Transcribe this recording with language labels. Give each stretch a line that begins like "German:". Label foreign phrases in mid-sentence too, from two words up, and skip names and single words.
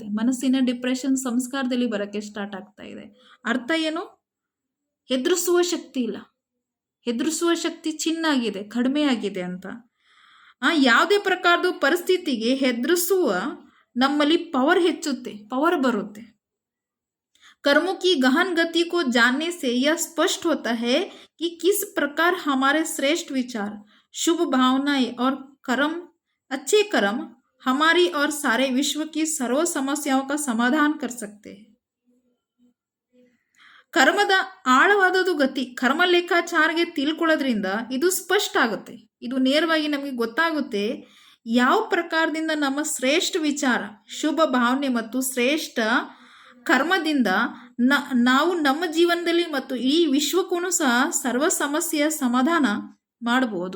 Kannada: ಮನಸ್ಸಿನ ಡಿಪ್ರೆಷನ್ ಸಂಸ್ಕಾರದಲ್ಲಿ ಬರೋಕ್ಕೆ ಸ್ಟಾರ್ಟ್ ಆಗ್ತಾ ಇದೆ. ಅರ್ಥ ಏನು? ಹೆದರಿಸುವ ಶಕ್ತಿ ಇಲ್ಲ, ಹೆದರಿಸುವ ಶಕ್ತಿ ಚಿನ್ನಾಗಿದೆ, ಕಡಿಮೆ ಆಗಿದೆ ಅಂತ. ಯಾವುದೇ ಪ್ರಕಾರದ ಪರಿಸ್ಥಿತಿಗೆ ಹೆದರಿಸುವ ನಮ್ಮಲ್ಲಿ ಪವರ್ ಹೆಚ್ಚುತ್ತೆ, ಪವರ್ ಬರುತ್ತೆ.
Hindi: कर्मों की गहन गति को जानने से यह स्पष्ट होता है कि किस प्रकार हमारे श्रेष्ठ विचार, शुभ भावनाएं और अच्छे कर्म हमारी और सारे विश्व की सर्व समस्याओं का समाधान कर सकते हैं.
Kannada: ಕರ್ಮದ ಆಳವಾದದು ಗತಿ, ಕರ್ಮ ಲೆಕ್ಕಾಚಾರಗೆ ತಿಳ್ಕೊಳ್ಳೋದ್ರಿಂದ ಇದು ಸ್ಪಷ್ಟ ಆಗುತ್ತೆ, ಇದು ನೇರವಾಗಿ ನಮಗೆ ಗೊತ್ತಾಗುತ್ತೆ ಯಾವ ಪ್ರಕಾರದಿಂದ ನಮ್ಮ ಶ್ರೇಷ್ಠ ವಿಚಾರ, ಶುಭ ಭಾವನೆ ಮತ್ತು ಶ್ರೇಷ್ಠ ಕರ್ಮದಿಂದ ನಾವು ನಮ್ಮ ಜೀವನದಲ್ಲಿ ಮತ್ತು ಈ ವಿಶ್ವಕ್ಕೂ ಸಹ ಸರ್ವ ಸಮಸ್ಯೆಯ ಸಮಾಧಾನ ಮಾಡಬಹುದು.